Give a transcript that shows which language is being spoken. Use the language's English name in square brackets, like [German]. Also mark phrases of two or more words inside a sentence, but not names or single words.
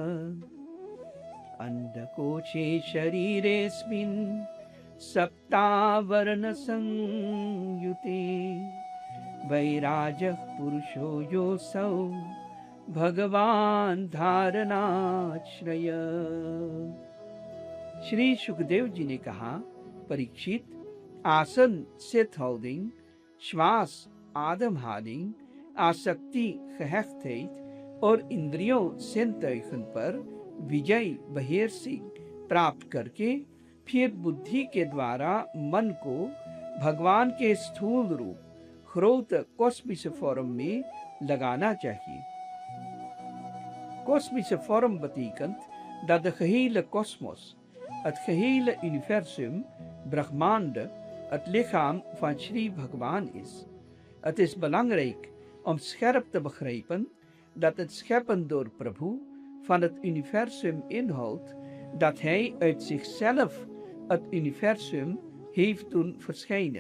[Sanskrit] अंडकोशे शरीरेऽस्मिन् सप्तावरणसंयुते वैराजः पुरुषो योऽसौ भगवान धारणाश्रय। [Hindi] श्री सुखदेव जी ने कहा, परीक्षित, आसन सित houding, श्वास ademhaling, आसक्ति gehechtheid और इंद्रियों zintuigen पर विजय beheersing प्राप्त करके फिर बुद्धि के द्वारा मन को भगवान के स्थूल रूप [Dutch] grote kosmische vorm [Hindi] में लगाना चाहिए। [Dutch] Kosmische vorm betekent dat de gehele kosmos, het gehele universum, Brahmande, het lichaam van Sri Bhagwan is. Het is belangrijk om scherp te begrijpen dat het scheppen door Prabhu van het universum inhoudt dat hij uit zichzelf het universum heeft doen verschijnen.